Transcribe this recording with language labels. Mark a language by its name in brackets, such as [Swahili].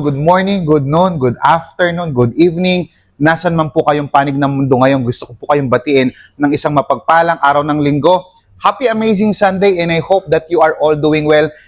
[English] Good morning, good noon, good afternoon, good evening. [Filipino] Nasaan man po kayong panig ng mundo ngayon, gusto ko po kayong batiin ng isang mapagpalang araw ng linggo. [English] Happy Amazing Sunday, and I hope that you are all doing well.